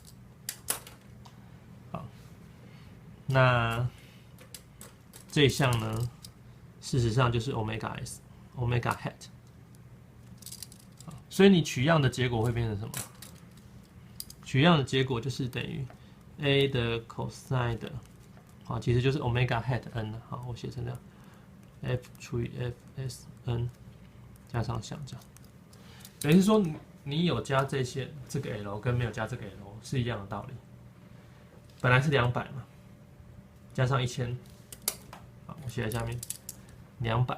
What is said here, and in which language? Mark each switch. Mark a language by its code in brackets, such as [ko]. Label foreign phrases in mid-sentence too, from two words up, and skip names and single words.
[zh] 好，那這一項呢，事實上就是 omega s。 [en] omega hat， [zh] 所以你取樣的結果會變成什麼？取樣的結果就是等於 a 的 cosine 的，好，其實就是 [en] omega hat [zh] n， 好，我寫成這樣 ，f 除以 fs n 加上相角，等於是說你有加這些這個 l 跟沒有加這個 l 是一樣的道理。本來是200嘛，加上1000，好，我寫在下面200。